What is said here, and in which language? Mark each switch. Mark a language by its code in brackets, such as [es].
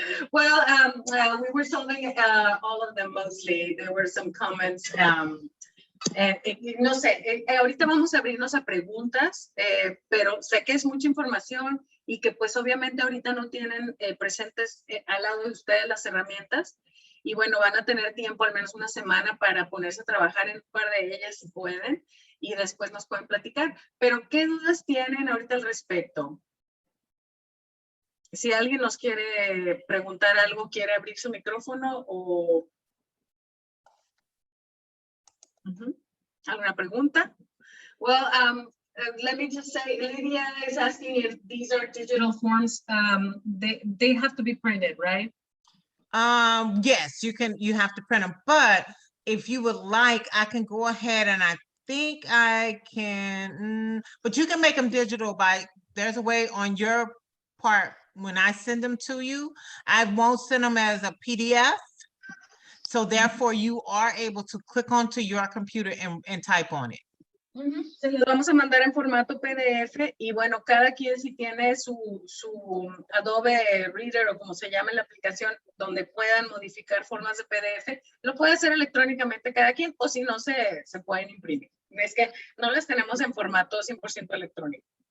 [en] Well, we were solving all of them mostly. There were some comments. [es] No sé, ahorita vamos a abrirnos a preguntas, pero sé que es mucha información y que pues obviamente ahorita no tienen presentes al lado de ustedes las herramientas. Y bueno, van a tener tiempo, al menos una semana, para ponerse a trabajar en un par de ellas si pueden, y después nos pueden platicar. Pero, ¿qué dudas tienen ahorita al respecto? Si alguien nos quiere preguntar algo, quiere abrir su micrófono o... ¿Alguna pregunta? [en] Well, let me just say, Lydia is asking if these are digital forms. They have to be printed, right? Yes, you have to print them, but if you would like, I can go ahead and I think I can, but you can make them digital there's a way on your part, when I send them to you, I won't send them as a PDF. So therefore you are able to click onto your computer and type on it. [es] Se los vamos a mandar en formato PDF y bueno, cada quien si tiene su Adobe Reader o como se llama en la aplicación donde puedan modificar formas de PDF, lo puede hacer electrónicamente cada quien o si no se pueden imprimir. Es que no las tenemos en formato 100% electrónico.